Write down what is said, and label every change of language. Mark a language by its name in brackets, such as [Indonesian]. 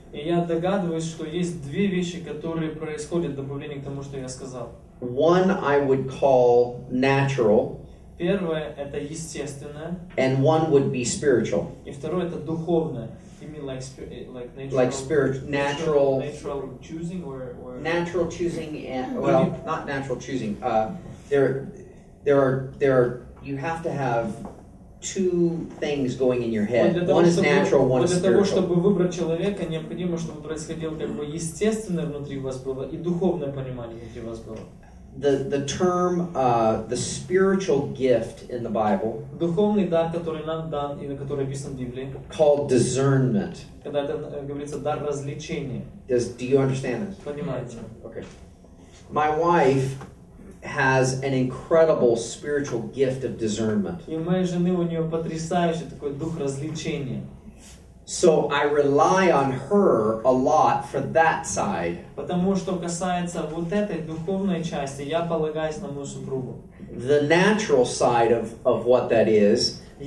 [Russian] И я догадываюсь, что есть две вещи, которые происходят в добавлении к тому, что я сказал. [English] One I would call natural, [Russian] Первое — это естественное, [English] and one would be spiritual. [Russian] и второе — это духовное. [English] You mean like natural choosing or natural choosing, and well, not natural choosing. There are. You have to have two things going in your head. One is natural, one is [Russian] для того, [English] spiritual. [Russian] чтобы выбрать человека, необходимо, чтобы происходило как бы естественное внутри вас было и духовное понимание внутри вас было. [English] The term the spiritual gift in the Bible, [Russian] Духовный дар, который нам дан и на который написан в Библии, [English] called discernment. [Russian] когда это говорится дар развлечения. [English] Do you understand this? [Russian] Понимаете? [English] Okay. My wife has an incredible spiritual gift of discernment. [Russian] И у моей жены, у нее потрясающий такой дух развлечения. [English] So I rely on her a lot for that side. [Russian] Потому что касается вот этой духовной части, я полагаюсь на мою супругу. [English] The natural side of what that is